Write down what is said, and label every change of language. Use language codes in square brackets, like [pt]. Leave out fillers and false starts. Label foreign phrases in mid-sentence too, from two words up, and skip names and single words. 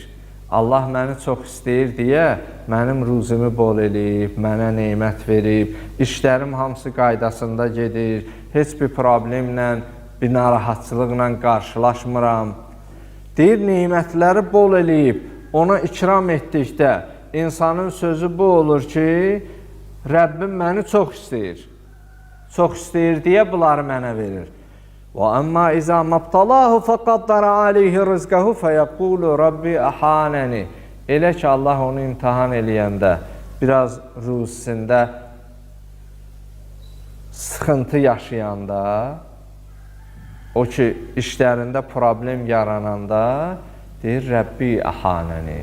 [az] Allah məni çox istəyir deyə mənim ruzimi bol eləyib, mənə nemət verib, işlərim hamısı qaydasında gedir, heç bir problemlə, bir narahatçılıqla qarşılaşmıram. Deyir, nemətləri bol eləyib, ona ikram etdikdə insanın sözü bu olur ki, Rəbbim məni çox istəyir. Çox istəyir deyə bunları mənə verir. [ar] وَأَمَّا إِذَا مَبْتَلَاهُ فَقَدَّرَ عَلَيْهِ رِزْقَهُ فَيَقُولُ رَبِّ أَحَانَنِ. [az] Elə ki, Allah onu imtihan eləyəndə, biraz ruzisində sıxıntı yaşayanda, o ki, işlərində problem yarananda, deyir, [ar] ربي أهانن.